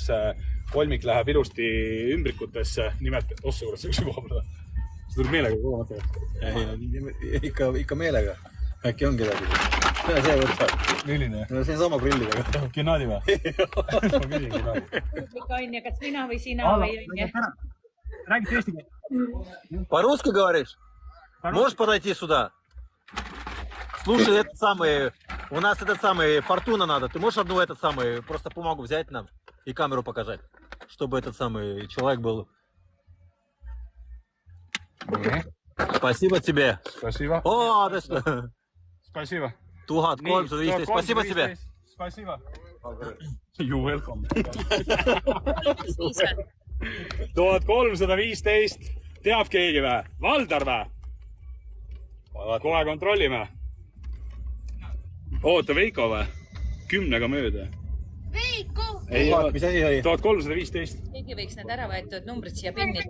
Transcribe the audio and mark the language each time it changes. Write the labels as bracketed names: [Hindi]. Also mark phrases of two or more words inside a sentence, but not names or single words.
[Estonian] Kolmik läheb ilusti ümbrikutesse. Nimelt, ossa kurat, see üks koha peale. See tuleb meelega kogu mõte. Ikka meelega. Äkki on kedagi. See võtab. Milline? No see on sama prillidega. Gennadi või? Ma küsin Gennadi. Anja, kas mina või sina või Anja? Räägite eesti keelt? [Russian] По-русски говоришь? Можешь подойти сюда? Слушай, этот самый... У нас этот самый Фортуна надо. Ты можешь одну этот самый просто бумагу взять нам и камеру показать? Чтобы этот самый человек был... Спасибо тебе. Спасибо. О, да что? Спасибо. 1315. Спасибо тебе. Спасибо. [English] You welcome. 1315. [Estonian] Teab keegi või? Valdar või? Kohe kontrollime. Oota, Veiko või? 10-ga mööda. Veiko! Mis asi oli? 1315. Keegi võiks need ära võetud numbrid siia pinnida.